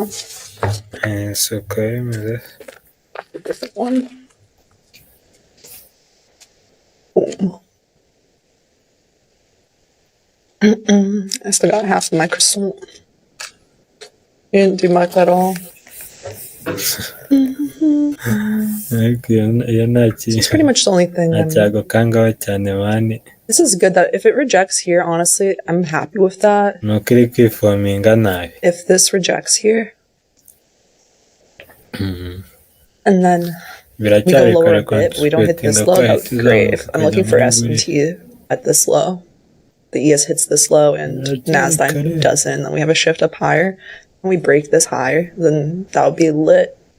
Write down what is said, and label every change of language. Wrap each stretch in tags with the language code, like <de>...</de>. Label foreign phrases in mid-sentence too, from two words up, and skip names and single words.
<rw>So bimeze.</rw> <en>Different one. Boom. I still got half of my croissant. You didn't do much at all.</en> <rw>Ariko iyo nta</rw> <en>It's pretty much the only thing.</en> <rw>cyagukangaho cyane mani.</rw> <en>This is good that if it rejects here, honestly, I'm happy with that.</en> <rw>Ni uko iri kwifominga nabi.</rw> <en>If this rejects here, and then we go lower a bit, we don't hit this low, that would be great. If I'm looking for S&T at this low, the ES hits this low and NASDAQ doesn't, then we have a shift up higher, and we break this higher, then that would be lit.</en>